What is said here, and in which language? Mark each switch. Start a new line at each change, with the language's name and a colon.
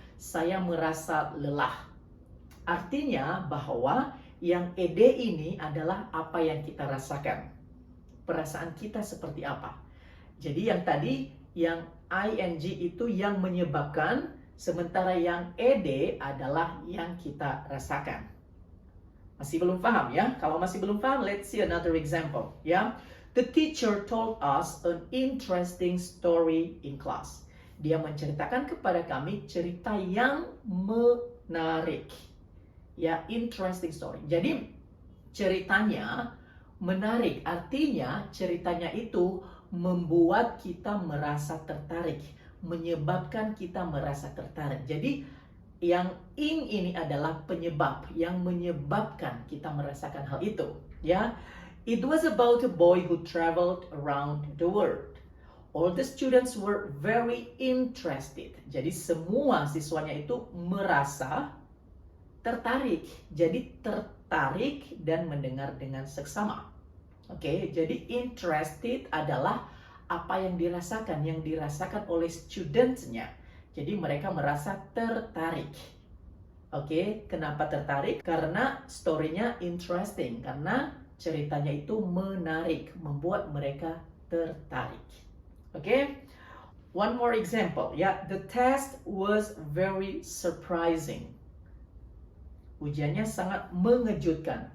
Indonesian: Saya merasa lelah. Artinya bahwa yang ed ini adalah apa yang kita rasakan. Perasaan kita seperti apa. Jadi yang tadi, yang ing itu yang menyebabkan, sementara yang ed adalah yang kita rasakan. Masih belum paham ya? Kalau masih belum paham,
English: let's see another example
Indonesian: ya.
English: The teacher told us an interesting story in class.
Indonesian: Dia menceritakan kepada kami cerita yang menarik.
English: Ya, interesting story.
Indonesian: Jadi ceritanya menarik, artinya ceritanya itu membuat kita merasa tertarik, menyebabkan kita merasa tertarik. Jadi yang ing ini adalah penyebab, yang menyebabkan kita merasakan hal itu, ya.
English: It was about a boy who traveled around the world. All the students were very interested.
Indonesian: Jadi semua siswanya itu merasa tertarik. Jadi tertarik dan mendengar dengan seksama. Oke, jadi interested adalah apa yang dirasakan oleh students-nya. Jadi mereka merasa tertarik. Oke, kenapa tertarik? Karena story-nya interesting, karena ceritanya itu menarik, membuat mereka tertarik. Oke?
English: One more example, ya. The test was very surprising.
Indonesian: Ujiannya sangat mengejutkan.